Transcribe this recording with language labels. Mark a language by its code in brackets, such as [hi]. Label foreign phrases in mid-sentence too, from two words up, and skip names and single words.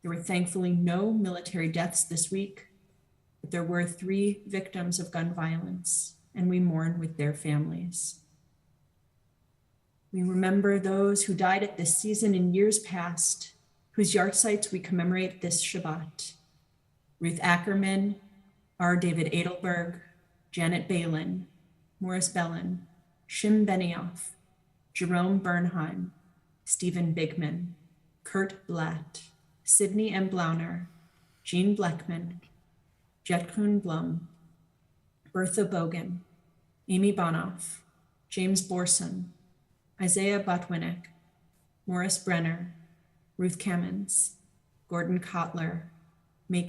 [en] There were thankfully no military deaths this week, but there were 3 victims of gun violence, and we mourn with their families. We remember those who died at this season in years past, whose yahrzeits we commemorate this Shabbat. Ruth Ackerman, R. David Edelberg, Janet Balin, Morris Bellin, Shim Benioff, Jerome Bernheim, Stephen Bigman, Kurt Blatt, Sidney M. Blauner, Jean Bleckman, Jetkun Blum, Bertha Bogan, Amy Bonoff, James Borson, Isaiah Botwinick, Morris Brenner, Ruth Cammons, Gordon Kotler, May